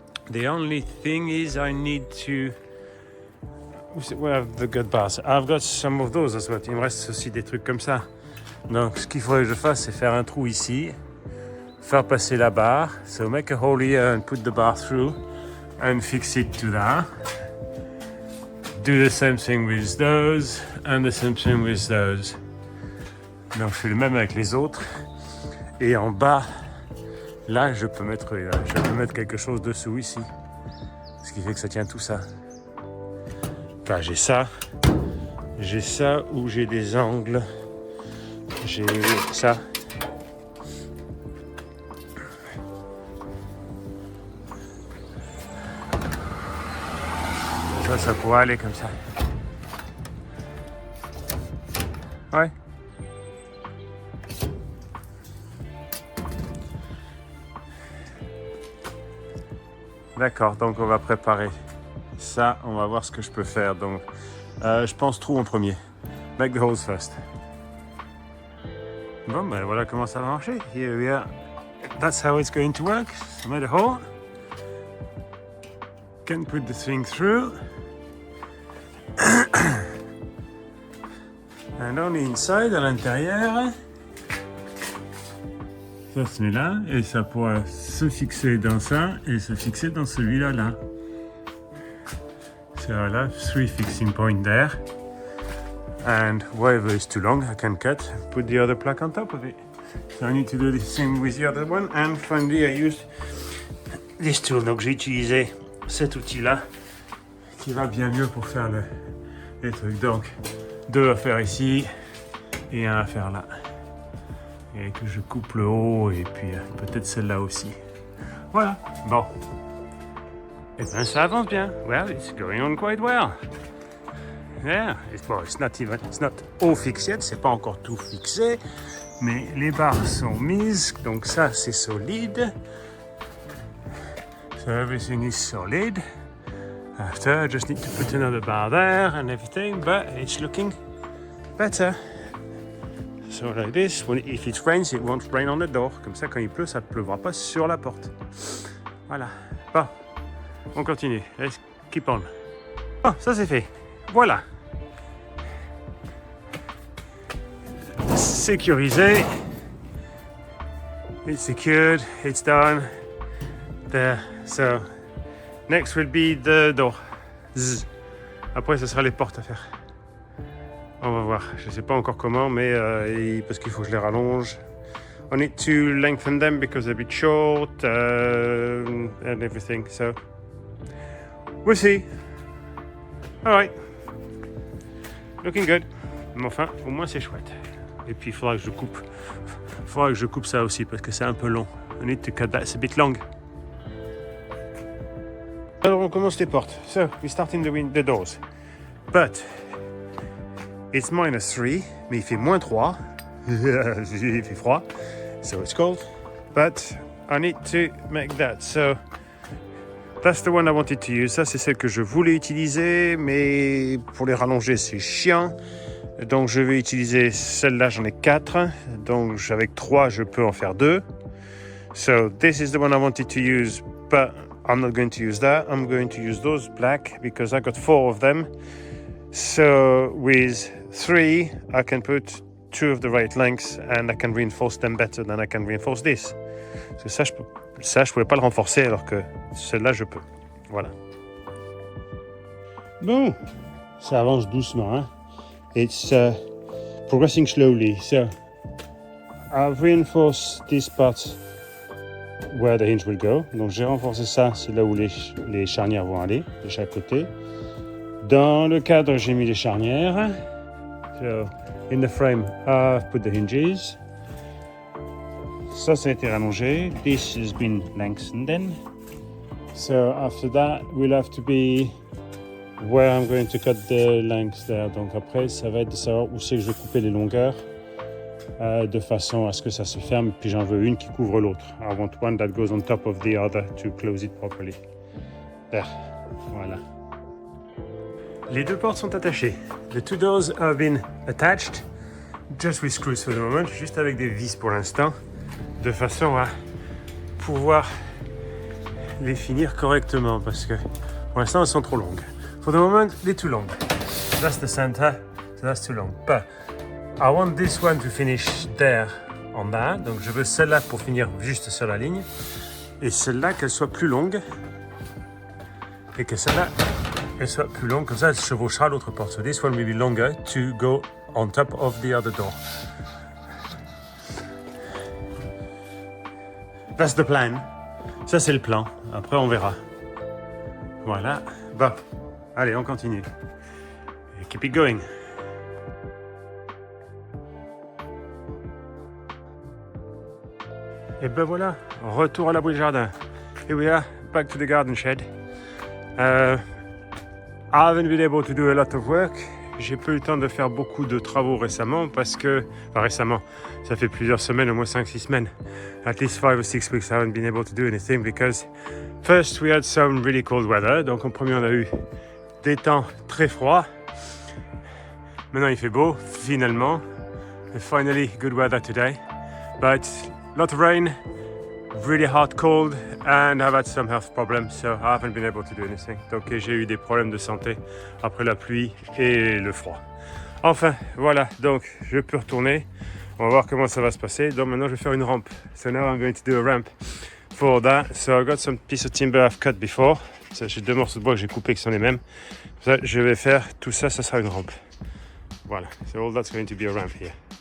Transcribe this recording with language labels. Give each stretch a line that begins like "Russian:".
English: The only thing is I need to... Where are the good bars? I've got some of those as well.
French: Il me reste aussi des trucs comme ça. Donc ce qu'il faudrait que je fasse, c'est faire un trou ici, faire passer la barre.
English: So make a hole here and put the bar through and fix it to that. Do the same thing with those and the same thing with those.
French: Donc je fais le même avec les autres. Et en bas, là je peux mettre quelque chose dessous ici. Ce qui fait que ça tient tout ça. Enfin, j'ai ça où j'ai des angles. J'ai ça. Ça pourrait aller comme ça. Ouais. D'accord, donc on va préparer ça. On va voir ce que je peux faire. Donc, je pense trou en premier.
English: Make the holes first.
French: Bon, ben voilà comment ça va marcher.
English: Here we are. That's how it's going to work. I made a hole. Can put the thing through. And on the inside,
French: à l'intérieur, ça se met là et ça pourra se fixer dans ça et se fixer dans celui-là là.
English: So I'll have 3 fixing points there. And wherever is too long, I can cut, put the other plaque on top of it. So I need to do the same with the other one. And finally, I used this tool.
French: Donc j'ai utilisé cet outil-là qui va bien mieux pour faire les trucs. Donc 2 à faire ici, et un à faire là. Et que je coupe le haut et puis peut-être celle-là aussi. Voilà, bon. Et bien ça avance bien.
English: Well, it's going on quite well. Yeah, it's not all fixed yet,
French: c'est pas encore tout fixé, mais les barres sont mises, donc ça c'est solide.
English: So everything is solid. After, I just need to put another bar there and everything, but it's looking better. So like this, if it rains, it won't rain on the door.
French: Comme ça, quand il pleut, ça ne pleuvra pas sur la porte. Voilà. Bon, on continue.
English: Let's keep on.
French: Bon, ça c'est fait. Voilà. Sécurisé.
English: It's secured. It's done. There. So, next will be the door. Zzz.
French: Après, ce sera les portes à faire. On va voir. Je ne sais pas encore comment, mais parce qu'il faut que je les rallonge.
English: I need to lengthen them because they're a bit short and everything. So, we'll see. All right. Looking good.
French: Mais enfin, au moins c'est chouette. Et puis il faudra que je coupe ça aussi parce que c'est un peu long.
English: I need to cut that. It's a bit long.
French: Alors on commence les portes.
English: So we start in the doors. But it's -3,
French: mais il fait -3. Il fait froid.
English: So it's cold. But I need to make that. So that's the one I wanted to use.
French: Ça c'est celle que je voulais utiliser, mais pour les rallonger c'est chiant. Donc je vais utiliser celle-là, j'en ai 4. Donc avec 3, je peux en faire 2.
English: So this is the one I wanted to use, but I'm not going to use that. I'm going to use those black because I got 4 of them. So with 3, I can put 2 of the right lengths and I can reinforce them better than I can reinforce this.
French: So ça, je pouvais pas le renforcer alors que celle-là, je peux. Voilà. Bon, ça avance doucement, hein.
English: It's progressing slowly. So I've reinforced this part where the hinge will go.
French: Donc j'ai renforcé ça, c'est là où les charnières vont aller, de chaque côté. Dans le cadre, j'ai mis les charnières.
English: So in the frame, I've put the hinges.
French: Ça a été rallongé.
English: This has been lengthened then. So after that, we'll have to be where I'm going to cut the length there.
French: Donc après, ça va être de savoir où c'est que je vais couper les longueurs de façon à ce que ça se ferme. Puis j'en veux une qui couvre l'autre.
English: I want one that goes on top of the other to close it properly. There. Voilà.
French: Les deux portes sont attachées.
English: The two doors have been attached, just with screws for the moment,
French: juste avec des vis pour l'instant, de façon à pouvoir les finir correctement, parce que pour l'instant elles sont trop longues.
English: For the moment, they're too long. That's the center, so that's too long. But I want this one to finish there on that.
French: Donc je veux celle-là pour finir juste sur la ligne, et celle-là qu'elle soit plus longue, et que celle-là elle soit plus longue, comme ça elle chevauchera l'autre porte.
English: So this one will be longer to go on top of the other door. That's the plan.
French: Ça c'est le plan. Après on verra. Voilà. Bon. Allez, on continue.
English: Keep it going.
French: Et ben voilà, retour à l'abri du jardin.
English: Here we are, back to the garden shed. I haven't been able to do a lot of work.
French: J'ai pas eu le temps de faire beaucoup de travaux récemment parce que... Enfin récemment, ça fait plusieurs semaines, au moins 5-6 semaines.
English: At least 5 or 6 weeks I haven't been able to do anything because first we had some really cold weather.
French: Donc en premier on a eu des temps très froids. Maintenant il fait beau, finalement.
English: Finally good weather today. But lot of rain, really hard cold, and I've had some health problems, so I haven't been able to do anything.
French: Donc j'ai eu des problèmes de santé après la pluie et le froid. Enfin, voilà, donc je peux retourner. On va voir comment ça va se passer. Donc maintenant je vais faire une rampe.
English: So now I'm going to do a ramp for that. So I've got some piece of timber I've cut before.
French: So, j'ai 2 morceaux de bois que j'ai coupés qui sont les mêmes. Ça, je vais faire tout ça, ça sera une rampe.
English: Voilà, so all that's going to be a ramp here.